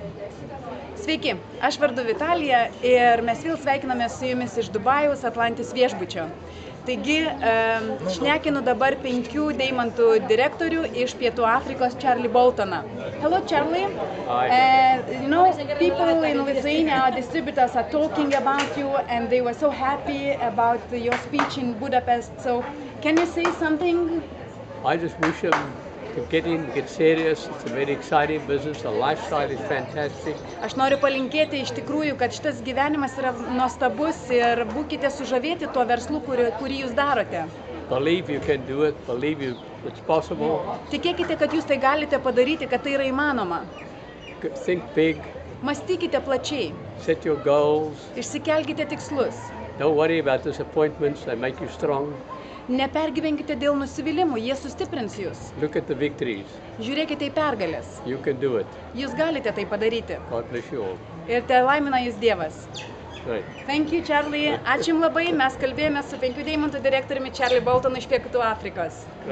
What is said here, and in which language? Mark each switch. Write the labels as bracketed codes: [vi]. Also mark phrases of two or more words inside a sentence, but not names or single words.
[lt] Sveiki, aš vardu Vitalija ir mes vėl sveikinamės su jumis iš Dubajaus Atlantis viešbučio. Taigi, šnekinu dabar 5 deimantų direktorių iš Pietų Afrikos Charlie Boltoną. [en] Hello Charlie. You know, people in Lithuania, distributors are talking about you and they were so happy about your speech in Budapest. So, can you say something? I just wish them to get in, get serious. It's a very exciting business. The lifestyle is fantastic. [lt] Aš noriu palinkėti iš tikrųjų, kad šitas gyvenimas yra nuostabus ir būkite sužavėti tuo verslu, kurį jūs darote. [en] Believe you can do it. Believe it's possible. [lt] Tikėkite, kad jūs tai galite padaryti, kad tai yra įmanoma. [en] Think big. [lt] Mąstykite plačiai. [en] Set your goals. [lt] Išsikelkite tikslus. [en] Don't worry about disappointments. They make you strong. [lt] Nepergyvenkite dėl nusivylimų, jie sustiprins jūs. [en] Look at the victories. [lt] Žiūrėkite į pergalės. [en] You can do it. [lt] Jūs galite tai padaryti. [en] God bless you all. [lt] Ir te laimina jūs Dievas. [en] Right. Thank you, Charlie. [lt] Ačiū jums labai. Mes kalbėjome su 5 deimantų direktoriumi Charlie Boltonu iš Pietų Afrikos.